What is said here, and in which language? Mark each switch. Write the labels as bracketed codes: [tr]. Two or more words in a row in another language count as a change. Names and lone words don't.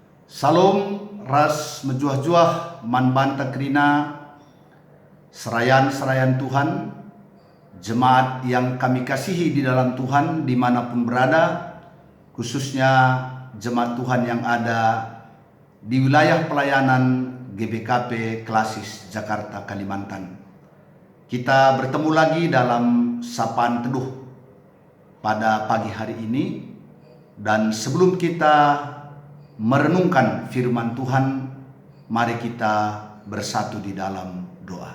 [btx] Salam ras mejuah-juah man banta krina serayan Tuhan, [id] jemaat yang kami kasihi di dalam Tuhan dimanapun berada, khususnya jemaat Tuhan yang ada di wilayah pelayanan GBKP Klasis Jakarta Kalimantan. Kita bertemu lagi dalam sapaan teduh pada pagi hari ini, dan sebelum kita merenungkan firman Tuhan, mari kita bersatu di dalam doa.